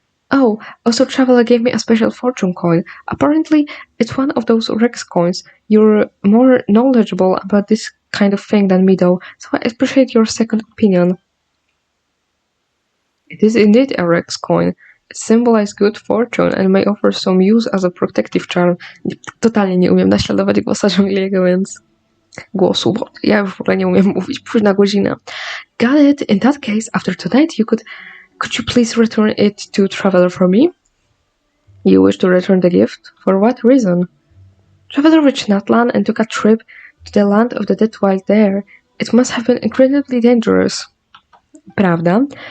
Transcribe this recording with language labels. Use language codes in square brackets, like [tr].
[en] Oh, also Traveler gave me a special fortune coin. Apparently, it's one of those Rex coins. You're more knowledgeable about this kind of thing than me though, so I appreciate your second opinion. It is indeed a Rex coin. It symbolizes good fortune and may offer some use as a protective charm. [pl] Totalnie nie umiem naśladować głosa Zhongliego, więc głosu, bo ja w ogóle nie umiem mówić. Późna godzina. [en] Got it. In that case, after tonight, could you please return it to Traveler for me? You wish to return the gift? For what reason? Traveler reached Natlan and took a trip to the land of the dead while there. It must have been incredibly dangerous. [pl] Prawda?